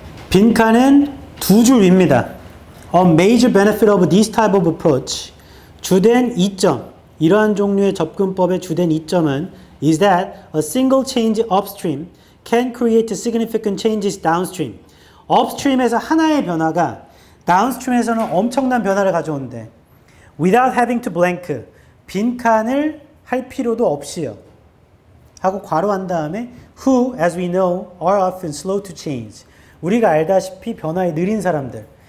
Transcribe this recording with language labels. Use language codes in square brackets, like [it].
[ko] 빈칸은 두 줄 위입니다. [en] A major benefit of this type of approach [ko] 주된 이점, 이러한 종류의 접근법의 주된 이점은 [en] is that a single change upstream can create significant changes downstream. [ko] upstream에서 하나의 변화가 downstream에서는 엄청난 변화를 가져오는데 [en] without having to blank, [ko] 빈칸을 할 필요도 없이요. 하고 괄호한 다음에 [en] who, as we know, are often slow to change. [ko] 우리가 알다시피 변화에 느린 사람들.